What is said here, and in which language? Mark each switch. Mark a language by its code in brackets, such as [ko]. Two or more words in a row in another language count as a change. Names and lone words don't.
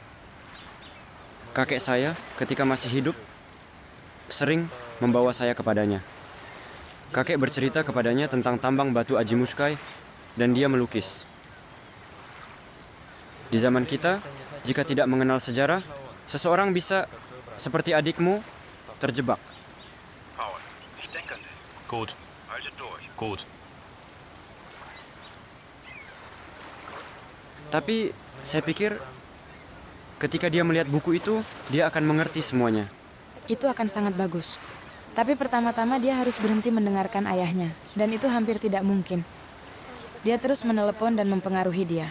[id] Kakek saya ketika masih hidup sering membawa saya kepadanya. Kakek bercerita kepadanya tentang tambang batu Ajimushkai dan dia melukis. Di zaman kita, jika tidak mengenal sejarah, seseorang bisa, seperti adikmu, terjebak. [de] Paul, ich denke an dich. Gut. Halte durch. Gut. [id] Tapi saya pikir ketika dia melihat buku itu, dia akan mengerti semuanya. Itu akan sangat bagus. Tapi pertama-tama dia harus berhenti mendengarkan ayahnya. Dan itu hampir tidak mungkin. Dia terus menelepon dan mempengaruhi dia.